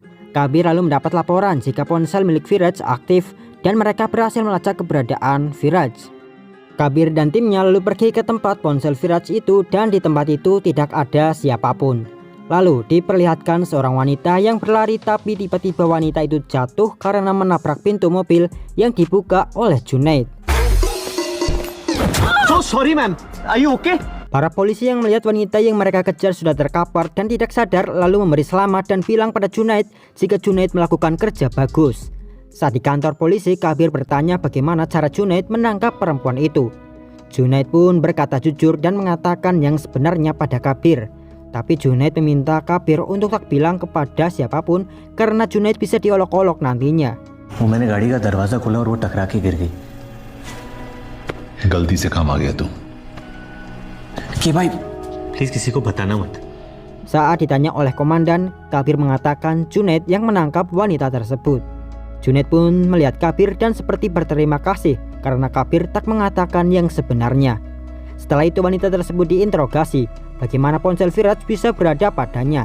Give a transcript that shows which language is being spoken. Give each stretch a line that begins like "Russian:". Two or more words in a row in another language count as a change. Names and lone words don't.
Indonesian: Kabir lalu mendapat laporan jika ponsel milik Viraj aktif dan mereka berhasil melacak keberadaan Viraj. Kabir dan timnya lalu pergi ke tempat ponsel Viraj itu dan di tempat itu tidak ada siapapun. Lalu diperlihatkan seorang wanita yang berlari, tapi tiba-tiba wanita itu jatuh karena menabrak pintu mobil yang dibuka oleh Junaid.
English: So sorry ma'am, are you okay?
Indonesian: Para polisi yang melihat wanita yang mereka kejar sudah terkapar dan tidak sadar lalu memberi selamat dan bilang pada Junaid jika Junaid melakukan kerja bagus. Saat di kantor polisi, Kabir bertanya bagaimana cara Junaid menangkap perempuan itu. Junaid pun berkata jujur dan mengatakan yang sebenarnya pada Kabir. Tapi Junaid meminta Kabir untuk tak bilang kepada siapapun karena Junaid bisa diolok-olok nantinya.
Hindi: मैंने गाड़ी का दरवाजा खोला और वो टकरा के गिर गई। गलती से काम आ गया तू। कि भाई प्लीज किसी को बताना मत।
Indonesian: Saat ditanya oleh komandan, Kabir mengatakan Junaid yang menangkap wanita tersebut. Junaid pun melihat Kabir dan seperti berterima kasih karena Kabir tak mengatakan yang sebenarnya. Setelah itu wanita tersebut diinterogasi, bagaimana ponsel Viraj bisa berada padanya.